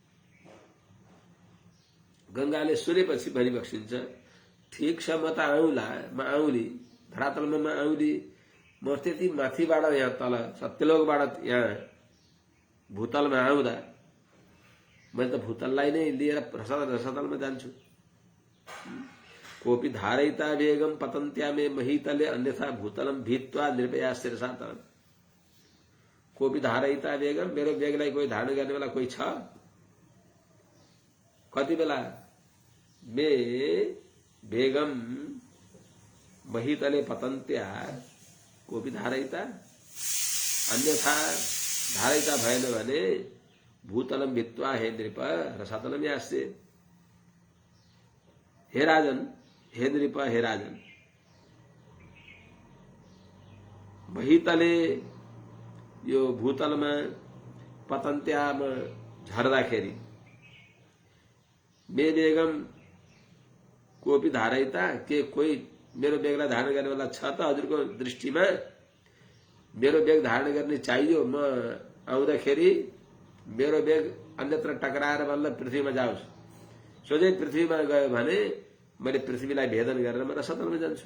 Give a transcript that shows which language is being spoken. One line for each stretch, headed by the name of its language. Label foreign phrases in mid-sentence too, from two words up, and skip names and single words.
Nepali: गंगाले सुनेपछि भनिबक्सिन्छ, ठिक छ, म त आउँला, म आउँली, धरातलमा म आउँली, म त्यति माथिबाट यहाँ तल सत्यलोकबाट यहाँ भूतलमा आउँदा मैले त भूतललाई नै लिएर रसातलमा जान्छु।
Sanskrit: कोपी धारयिता वेगम पतन्त्या मे महीतले अन्यथा भूतलम भीत्वा निर्भया शिरसातलम। कोपी धारयिता वेगम,
Nepali: मेरो वेगलाई कोही धारण गर्ने बेला कोही छ? कति बेला?
Sanskrit: मे वेगम महितले पतन्त्या कोपी धारयिता, अन्यथा धारयिता भएन भने भूतलम भित्वा हे नृप रसातलम यास्ये।
Nepali: हे राजन, हे नृप, हे राजन, महितले यो भूतलमा पतन्त्यामा झर्दाखेरि
Sanskrit: मे बेगम कोपी धारयिता,
Nepali: के कोही मेरो बेगलाई धारण गर्नेवाला छ त हजुरको दृष्टिमा? मेरो बेग धारण गर्ने चाहियो, म आउँदाखेरि मेरो बेग अन्यत्र टकराएर बल्ल पृथ्वीमा जाओस्। सोझै पृथ्वीमा गयो भने मैले पृथ्वीलाई भेदन गरेर म रसातलमा जान्छु।